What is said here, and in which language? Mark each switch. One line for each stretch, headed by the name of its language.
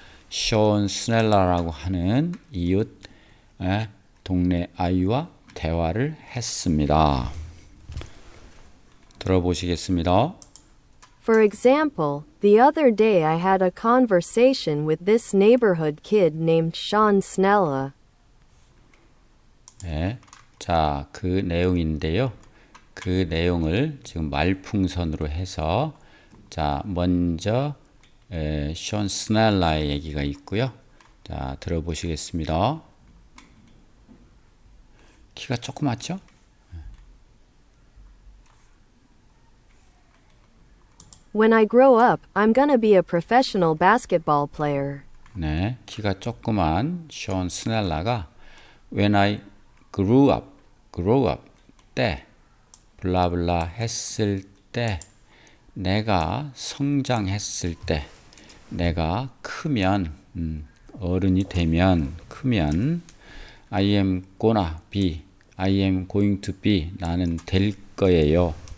Korean: Sean Snell라라고 하는 이웃 동네 아이와 대화를 했습니다. 들어보시겠습니다.
English: For example, the other day I had a conversation with this neighborhood kid named Sean Snella.
Korean: 네, 자, 그 내용인데요. 그 내용을 지금 말풍선으로 해서 자, 먼저 션 스넬라의 얘기가 있고요. 자, 들어보시겠습니다. 키가 조그맣죠?
English: When I grow up, I'm gonna be a professional basketball player.
Korean: 네, 키가 조그만 션 스넬라가
English: When I grew up
Korean: 때 블라블라 했을 때 내가 성장했을 때 내가 크면 어른이 되면 크면
English: I am going to be
Korean: 나는 될 거예요.